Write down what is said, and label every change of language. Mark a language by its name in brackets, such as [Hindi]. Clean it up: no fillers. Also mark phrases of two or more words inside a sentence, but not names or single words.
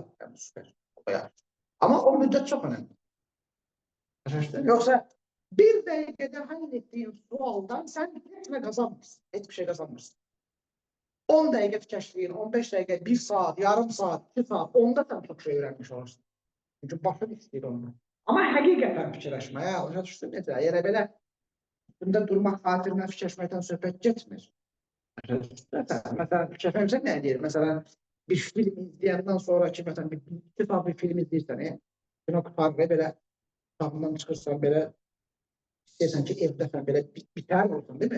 [Turkish] Yani süper. Ama o müddet çok önemli. Yoksa bir dakikada hallettiğin sualdan sen hiçbir kazanmıyorsun. Hiçbir şey kazanmıyorsun. 10 dakika fikirleştiğin, 15 dakika, 1 saat, yarım saat, 2 saat, onda sen çok şey öğrenmiş olursun. [Azerbaijani] Çünki başım istəyir onu. Amma həqiqətən fikirləşməyə, başa düşdün necə? Yəni belə bunda durmaq xatirinə fikirləşməkdən söhbət getmir. Məsələn, fikirləşmirsən nə deyir? Məsələn, bir film izləyəndən sonraki, məsələn, iki saat bir film izləyirsən, kino qutarır, belə kitabından çıxırsan, belə istəyirsən ki, evdəsən, belə bitər olsun, [Turkish] değil mi?